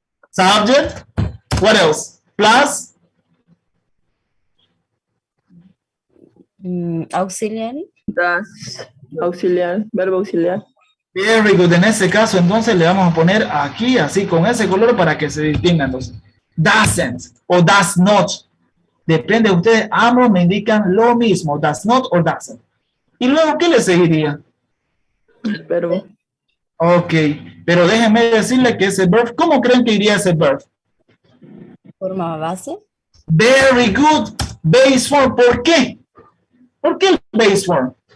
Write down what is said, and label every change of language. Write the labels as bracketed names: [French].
[English] Subject. What else? Plus. Auxiliary. [Spanish] Das. Auxiliar. Verbo auxiliar. [English] Very good. [Spanish] En ese caso, entonces, le vamos a poner aquí, así, con ese color para que se distinga. Entonces, doesn't o does not. Depende de ustedes. Ambos me indican lo mismo. Does not o doesn't. Y luego, ¿qué le seguiría? Verbo. Ok. Pero déjenme decirle que ese verb, ¿cómo creen que iría ese verb? Forma base. [English] Very good. Base form. [Spanish] ¿Por qué? ¿Por qué el base form?